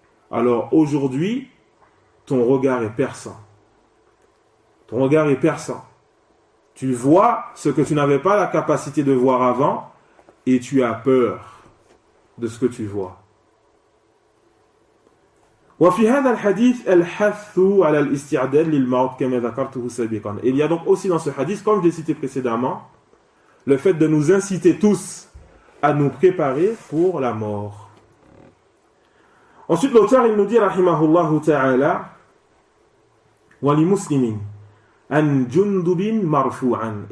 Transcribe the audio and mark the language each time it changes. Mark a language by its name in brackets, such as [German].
[French] Alors aujourd'hui, ton regard est perçant. Ton regard est perçant. Tu vois ce que tu n'avais pas la capacité de voir avant et tu as peur de ce que tu vois. [Arabic] وفي هذا الحديث الحث على الاستعداد للموت كما ذكرته سابقا. [French] Il y a donc aussi dans ce hadith, comme je l'ai cité précédemment, le fait de nous inciter tous à nous préparer pour la mort. Ensuite, l'auteur, il nous dit, [Arabic] rahimahullahu ta'ala, وَلِمُسْلِمٍ an Jundubin marfu'an.